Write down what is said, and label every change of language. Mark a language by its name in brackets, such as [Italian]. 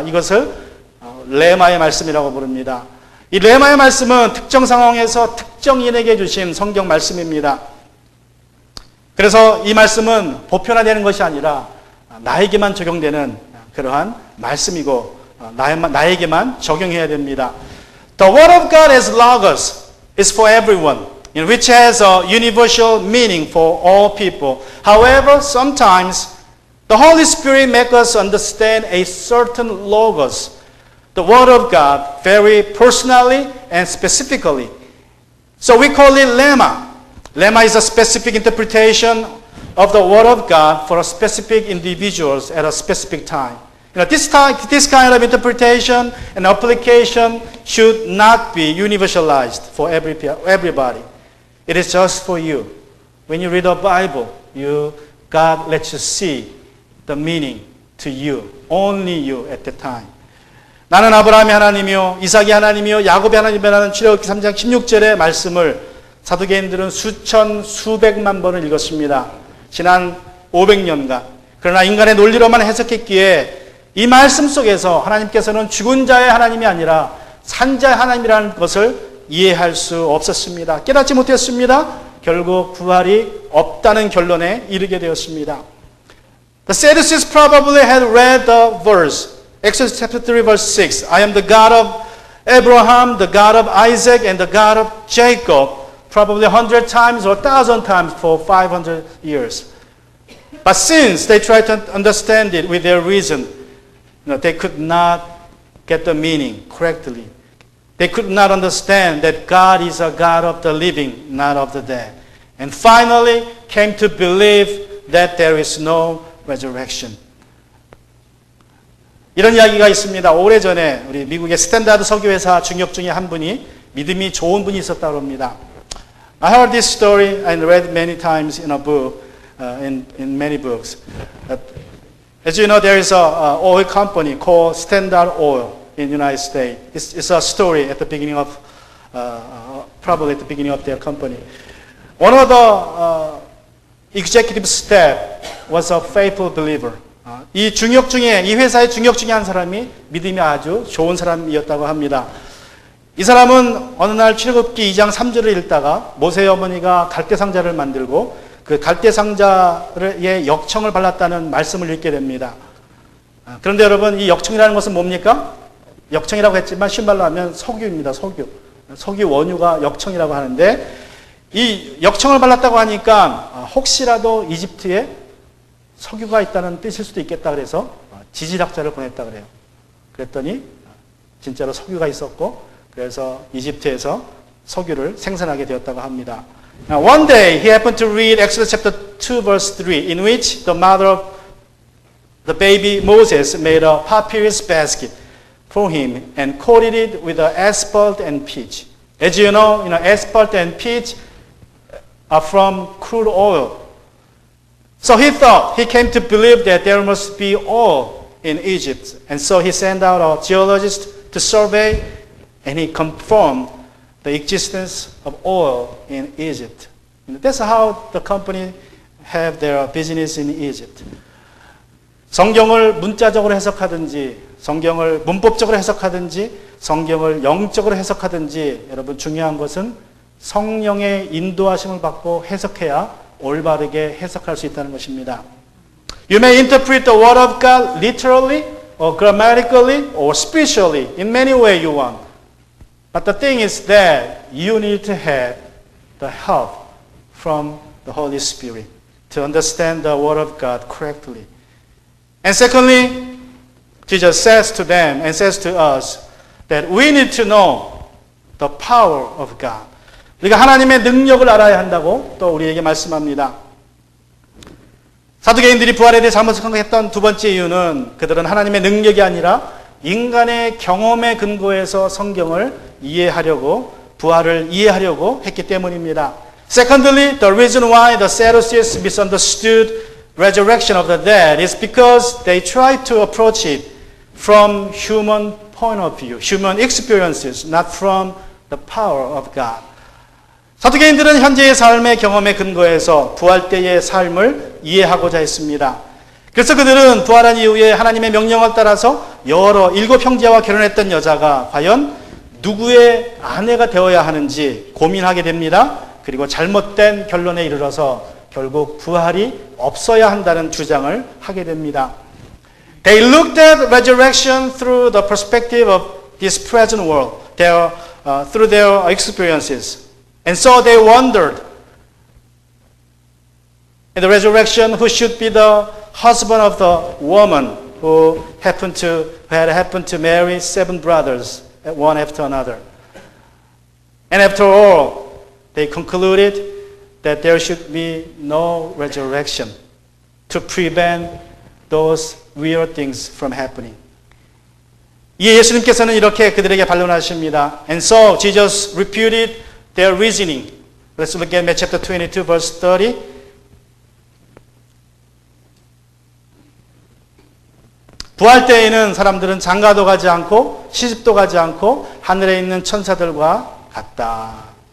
[Korean] 이것을 레마의 말씀이라고 부릅니다. 이 레마의 말씀은 특정 상황에서 특정인에게 주신 성경 말씀입니다. 그래서 이 말씀은 보편화되는 것이 아니라 나에게만 적용되는 그러한 말씀이고 나에게만 적용해야 됩니다. [English] The Word of God as Logos is for everyone, which has a universal meaning for all people. However, sometimes the Holy Spirit makes us understand a certain Logos, the Word of God, very personally and specifically. So we call it Lema. Lema is a specific interpretation of the Word of God for a specific individuals at a specific time. This kind of interpretation and application should not be universalized for everybody. It is just for you. When you read the Bible, God lets you see the meaning to you, only you at the time. [Korean] 나는 아브라함의 하나님이요, 이삭의 하나님이요, 야곱의 하나님이라는 출애굽기 3장 16절의 말씀을 사두개인들은 수백만 번을 읽었습니다. 지난 500년간. 그러나 인간의 논리로만 해석했기에 이 말씀 속에서 하나님께서는 죽은 자의 하나님이 아니라 산 자의 하나님이라는 것을 이해할 수 없었습니다. 깨닫지 못했습니다. 결국 부활이 없다는 결론에 이르게 되었습니다. [English] The Sadducees probably had read the verse, Exodus chapter 3 verse 6. I am the God of Abraham, the God of Isaac, and the God of Jacob. Probably 100 times or 1,000 times for 500 years. But since they tried to understand it with their reason, they could not get the meaning correctly. They could not understand that God is a God of the living, not of the dead. And finally came to believe that there is no resurrection. [Korean] 이런 이야기가 있습니다. 오래전에 우리 미국의 스탠다드 석유회사 중역 중에 한 분이 믿음이 좋은 분이 있었다고 합니다. [English] I heard this story and read many times in a book, in many books. As you know, there is a oil company called Standard Oil in the United States. It's a story at the beginning of, probably at the beginning of their company. One of the executive staff was a faithful believer. [Korean] 이 중역 중에, 이 회사의 중역 중에 한 사람이 믿음이 아주 좋은 사람이었다고 합니다. 이 사람은 어느 날 출애굽기 2장 3절을 읽다가 모세의 어머니가 갈대상자를 만들고 그 갈대상자의 역청을 발랐다는 말씀을 읽게 됩니다. 그런데 여러분, 이 역청이라는 것은 뭡니까? 역청이라고 했지만 쉬운 말로 하면 석유입니다. 석유 원유가 역청이라고 하는데 이 역청을 발랐다고 하니까 혹시라도 이집트에 석유가 있다는 뜻일 수도 있겠다 그래서 지질학자를 보냈다 그래요. 그랬더니 진짜로 석유가 있었고 그래서 이집트에서 석유를 생산하게 되었다고 합니다. [English] Now, one day he happened to read Exodus chapter 2 verse 3 in which the mother of the baby Moses made a papyrus basket for him and coated it with asphalt and pitch. As you know, asphalt and pitch are from crude oil. So he thought, he came to believe that there must be oil in Egypt. And so he sent out a geologist to survey and he confirmed the existence of oil in Egypt. That's how the company have their business in Egypt. [Korean] 성경을 문자적으로 해석하든지 성경을 문법적으로 해석하든지 성경을 영적으로 해석하든지 여러분 중요한 것은 성령의 인도하심을 받고 해석해야 올바르게 해석할 수 있다는 것입니다. [English] You may interpret the word of God literally or grammatically or spiritually in many ways you want. But the thing is that you need to have the help from the Holy Spirit to understand the word of God correctly. And secondly, Jesus says to them and says to us that we need to know the power of God. [Korean] 우리가 하나님의 능력을 알아야 한다고 또 우리에게 말씀합니다. 사두개인들이 부활에 대해 잘못 생각했던 두 번째 이유는 그들은 하나님의 능력이 아니라 인간의 경험에 근거해서 성경을 이해하려고 부활을 이해하려고 했기 때문입니다. [English] Secondly, the reason why the Sadducees misunderstood resurrection of the dead is because they tried to approach it from human point of view, human experiences, not from the power of God. [Korean] 사두개인들은 현재의 삶의 경험에 근거해서 부활 때의 삶을 이해하고자 했습니다. 그래서 그들은 부활한 이후에 하나님의 명령을 따라서 일곱 형제와 결혼했던 여자가 과연 누구의 아내가 되어야 하는지 고민하게 됩니다. 그리고 잘못된 결론에 이르러서 결국 부활이 없어야 한다는 주장을 하게 됩니다. [English] They looked at resurrection through the perspective of this present world, through their experiences. And so they wondered, in the resurrection, who should be the husband of the woman who had happened to marry 7 brothers, one after another. And after all, they concluded that there should be no resurrection to prevent those weird things from happening. [Korean] 이에 예수님께서는 이렇게 그들에게 반론하십니다. [English] And so Jesus refuted their reasoning. Let's look at Matthew chapter 22 verse 30. [Korean] 부활 때에는 사람들은 장가도 가지 않고 시집도 가지 않고 하늘에 있는 천사들과 같다.